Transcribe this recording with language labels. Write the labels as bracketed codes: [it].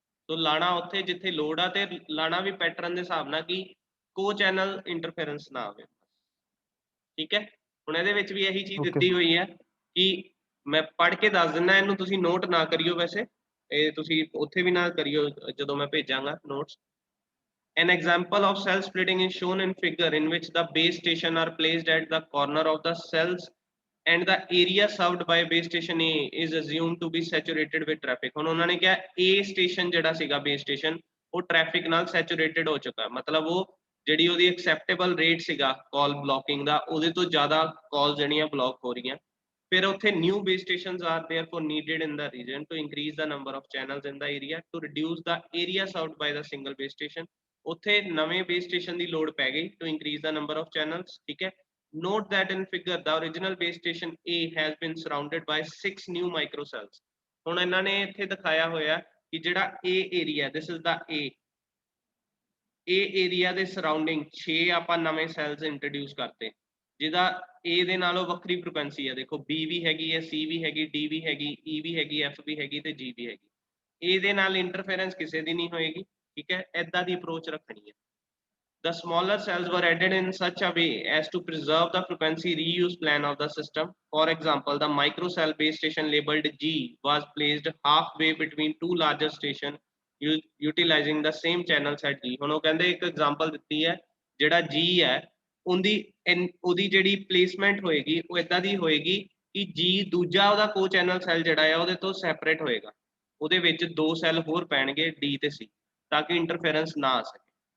[pa] ਸੋ ਲਾਣਾ ਉੱਥੇ ਜਿੱਥੇ ਲੋਡ ਆ, ਤੇ ਲਾਣਾ ਵੀ ਪੈਟਰਨ ਦੇ ਹਿਸਾਬ ਨਾਲ ਕਿ ਕੋ ਚੈਨਲ ਇੰਟਰਫੇਰੈਂਸ ਨਾ ਆਵੇ। ਠੀਕ ਹੈ, ਹੁਣ ਇਹਦੇ ਵਿੱਚ ਵੀ ਇਹੀ ਚੀਜ਼ Okay. ਦਿੱਤੀ ਹੋਈ ਹੈ ਕਿ ਮੈਂ ਪੜ੍ਹ ਕੇ ਦੱਸ ਦਿੰਦਾ, ਇਹਨੂੰ ਤੁਸੀਂ ਨੋਟ ਨਾ ਕਰਿਓ, ਵੈਸੇ ਇਹ ਤੁਸੀਂ ਉੱਥੇ ਵੀ ਨਾ ਕਰਿਓ ਜਦੋਂ ਮੈਂ ਭੇਜਾਂਗਾ notes. [en] An example of cell splitting is shown in figure in which the base station are placed at the corner of the cells and the area served by base station A is assumed to be saturated with traffic। [pa] ਹੁਣ ਉਹਨਾਂ ਨੇ ਕਿਹਾ A station ਜਿਹੜਾ ਸੀਗਾ base station, ਉਹ traffic ਨਾਲ ਸੈਚੂਰੇਟਡ ਹੋ ਚੁੱਕਾ, ਮਤਲਬ ਉਹ ਜਿਹੜੀ ਉਹਦੀ ਐਕਸੈਪਟੇਬਲ ਰੇਟ ਸੀਗਾ ਕਾਲ ਬਲੌਕਿੰਗ ਦਾ, ਉਹਦੇ ਤੋਂ ਜ਼ਿਆਦਾ ਕਾਲ ਜਿਹੜੀਆਂ ਬਲੌਕ ਹੋ ਰਹੀਆਂ। ਫਿਰ ਉੱਥੇ [en] New base stations are therefore needed in the region to increase the number of channels in the area to reduce the area served by the single base station। [pa] ਉੱਥੇ ਨਵੇਂ ਬੇਸ ਸਟੇਸ਼ਨ ਦੀ load ਪੈ ਗਈ [en] to increase the number of channels। ਠੀਕ ਹੈ, note that in figure the original base station A has been surrounded by 6 new micro cells। [pa] ਹੁਣ ਇਹਨਾਂ ਨੇ ਇੱਥੇ ਦਿਖਾਇਆ ਹੋਇਆ ਕਿ ਜਿਹੜਾ A area, this is the A area ਦੇ ਸਰਾਊਂਡਿੰਗ 6 ਆਪਾਂ ਨਵੇਂ ਸੈਲਸ ਇੰਟਰੋਡਿਊਸ ਕਰਤੇ, ਜਿਹਦਾ A ਦੇ ਨਾਲੋਂ ਵੱਖਰੀ ਫ੍ਰੀਕੁਐਂਸੀ ਹੈ। ਦੇਖੋ B ਵੀ ਹੈਗੀ ਹੈ, C ਵੀ ਹੈਗੀ, D ਵੀ ਹੈਗੀ, E ਵੀ ਹੈਗੀ, F ਵੀ ਹੈਗੀ ਤੇ G ਵੀ ਹੈਗੀ। A ਦੇ ਨਾਲ ਇੰਟਰਫੇਰੈਂਸ ਕਿਸੇ ਦੀ ਨਹੀਂ ਹੋਏਗੀ। ਠੀਕ ਹੈ, ਏਦਾਂ ਦੀ ਅਪਰੋਚ ਰੱਖਣੀ ਹੈ। [en] The smaller cells were added in such a way as to preserve the frequency reuse plan of the system। For example, the micro cell base station labeled G was placed halfway between two larger stations utilizing the same channel set G। [pa] ਹੁਣ ਉਹ ਕਹਿੰਦੇ ਇੱਕ example ਦਿੱਤੀ ਹੈ, ਜਿਹੜਾ G ਹੈ ਉਹਦੀ ਜਿਹੜੀ ਪਲੇਸਮੈਂਟ ਹੋਏਗੀ ਉਹ ਇਦਾਂ ਦੀ ਹੋਏਗੀ ਕਿ G ਦੂਜਾ ਉਹਦਾ ਕੋ ਚੈਨਲ ਸੈੱਲ ਜਿਹੜਾ ਹੈ ਉਹਦੇ ਤੋਂ ਸੈਪਰੇਟ ਹੋਏਗਾ, ਉਹਦੇ ਵਿੱਚ 2 ਸੈੱਲ ਹੋਰ ਪੈਣਗੇ D ਤੇ C, ਤਾਂ ਕਿ ਇੰਟਰਫੇਰੈਂਸ ਨਾ ਆ ਸਕੇ।